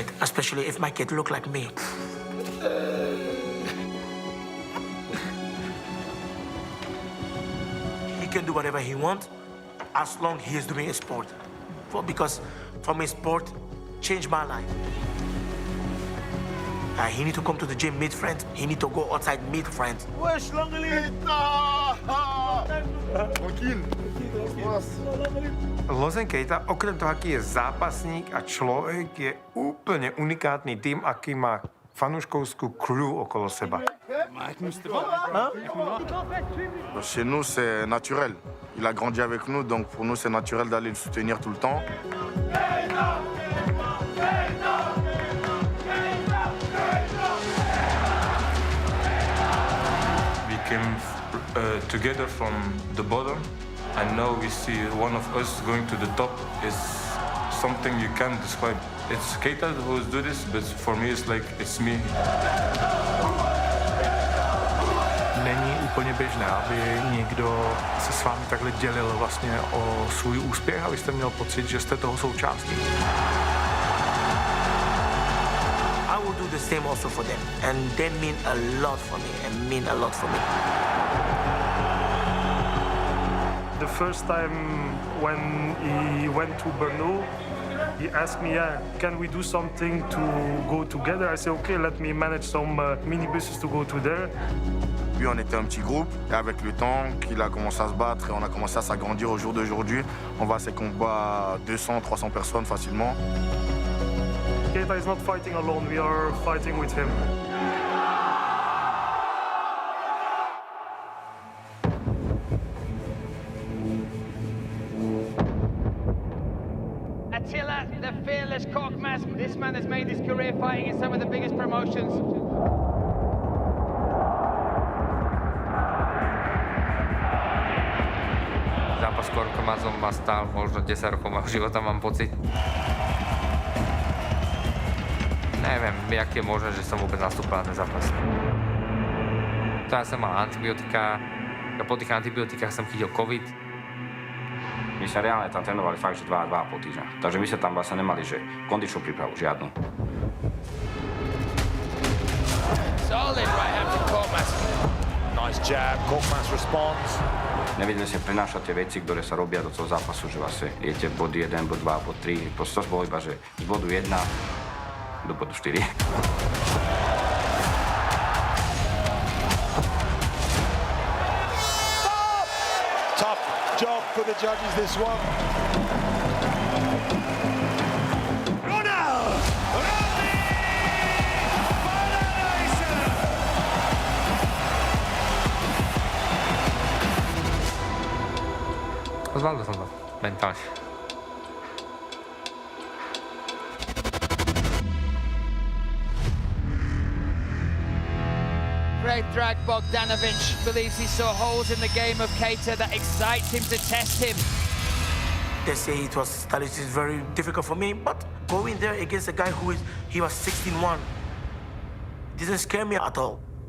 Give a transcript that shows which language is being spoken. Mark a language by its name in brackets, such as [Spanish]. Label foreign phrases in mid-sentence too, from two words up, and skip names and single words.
[English] Especially if my kid look like me. He can do whatever he wants as long he is doing a sport. Because for me, sport changed my life. He need to come to the gym, meet friends. He need to go outside, meet friends. Wesh, [Slovak] Lozen Keita, okrem toho, aký je zápasník a človek, je úplne unikátny tým, aký má fanúškovskú crew okolo seba. [French] Chez nous, c'est naturel. Il a grandi avec nous, donc pour nous, c'est naturel d'aller le soutenir tout le temps. [English] We came together from the bottom, and now we see one of us going to the top is something you can't describe. It's Keita who's do this, but for me it's like it's me. [Czech] Není úplně běžné, aby někdo se s vámi takhle dělil vlastně o svůj úspěch a vy jste měl pocit, že jste toho součástí. [English] I will do the same also for them. And they mean a lot for me, and mean a lot for me. The first time when he went to Brno, he asked me, can we do something to go together? I said, okay, let me manage some minibuses to go to there. [French] Puis on était un petit groupe, et avec le temps qu'il a commencé à se battre et on a commencé à s'agrandir au jour d'aujourd'hui, on va à ces combats à 200, 300 personnes facilement. [English] Keita is not fighting alone, we are fighting with him. Attila, the fearless Korkmaz. This man has made his career fighting in some of the biggest promotions. [Slovak] Zápas s Korkmazom ma stál možno 10 rokov mojho života, mám pocit. Neviem, jak je možné, že som vôbec nastúpil na ten zápas. Ja som mal antibiotika, a po tých antibiotikách som chytil COVID. My sa reálne tam trénovali fakt, že 2,5 týždňa. Takže my sa tam vlastne nemali, že kondičnú prípravu, žiadnu. [English] Solid right hand from Korkmaz. Nice jab, Korkmaz responds. [Slovak] Nevedeli sme prenášať tie veci, ktoré sa robia do toho zápasu, že vlastne idete bod 1, bod 2, bod 3. Proste to bolo iba, že z bodu 1 do bodu 4. [English] Tough job for the judges, this one. [Slovak] Zvládol som to mentálne. [English] Great drag. Bogdanovic believes he saw holes in the game of Keita that excites him to test him. They say that it is very difficult for me, but going there against a guy he was 16-1, didn't scare me at all.